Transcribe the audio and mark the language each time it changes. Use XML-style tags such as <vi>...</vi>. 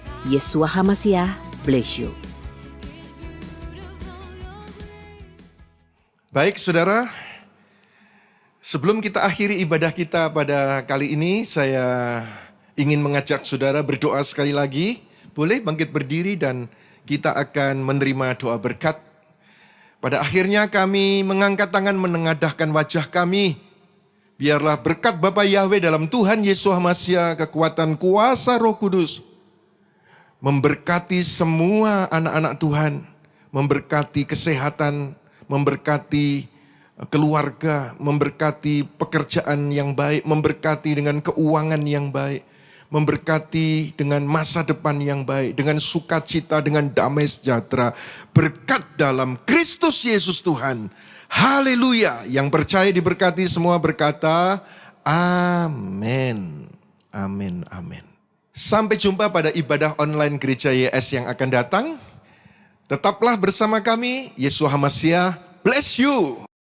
<en>Yeshua HaMasiah bless you.</en> <id>Baik saudara, sebelum kita akhiri ibadah kita pada kali ini, saya ingin mengajak saudara berdoa sekali lagi. Boleh bangkit berdiri dan kita akan menerima doa berkat. Pada akhirnya kami mengangkat tangan menengadahkan wajah kami. Biarlah berkat Bapa Yahweh dalam Tuhan Yesus HaMasiah, kekuatan kuasa Roh Kudus, memberkati semua anak-anak Tuhan, memberkati kesehatan, memberkati keluarga, memberkati pekerjaan yang baik, memberkati dengan keuangan yang baik, memberkati dengan masa depan yang baik, dengan sukacita, dengan damai sejahtera. Berkat dalam Kristus Yesus Tuhan. Haleluya. Yang percaya diberkati semua berkata, amin. Amin, amin. Sampai jumpa pada ibadah online Gereja YS yang akan datang. Tetaplah bersama kami.</id> <en>Yeshua HaMasiah bless you.</en>